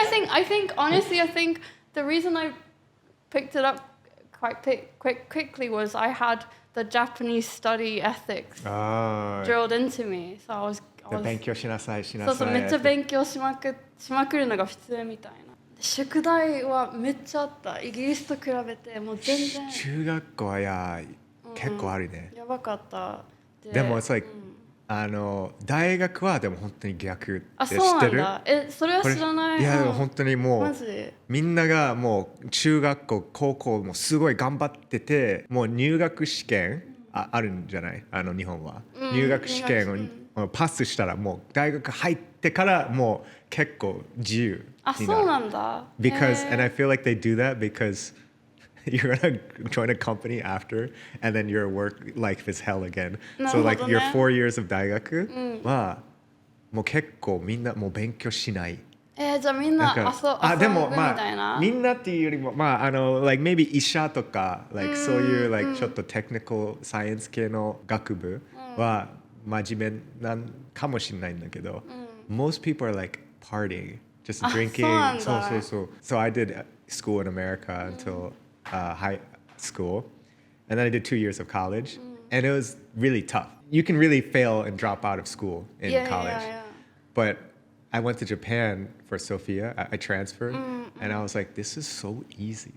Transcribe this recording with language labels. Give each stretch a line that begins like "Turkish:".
English: I think the reason I picked it up quite quickly was I had the Japanese study ethics drilled into me. So I was
Japanese: 勉強しなさい。そうそう、めっちゃ勉強しまくるのが普通みたいな。宿題はめっちゃあった。イギリスと比べてもう全然。中学校は結構あるね。やばかった。でも、
English: it's like、
Japanese: 大学はでも本当に逆って知ってる？そうなんだ。それは知らない。いやでも本当にもうみんながもう中学校高校もすごい頑張ってて、もう入学試験あるんじゃない？日本は、入学試験をパスしたらもう大学入ってからもう結構自由になる。そうなんだ。
English: Because and I feel like they do that because you're gonna join a company after, and then your work life is hell again.
Japanese: な
English: So
Japanese: るほどね。
English: like your 4 years of
Japanese: 大学はもう結構みんなもう勉強しない。じゃあみんな遊でもぶみたいな。みんなっていうよりもlike maybe 医者とか like そういう like ちょっとテクニカルサイエンス系の学部は真面目なんかもしれないんだけど、
English: most people are like partying, just drinking.
Japanese: そうなんだ。
English: So I did school in America until high school, and then I did 2 years of college, and it was really tough. You can really fail and drop out of school in college. But I went to Japan for Sophia. I transferred, and I was like, "This is so easy."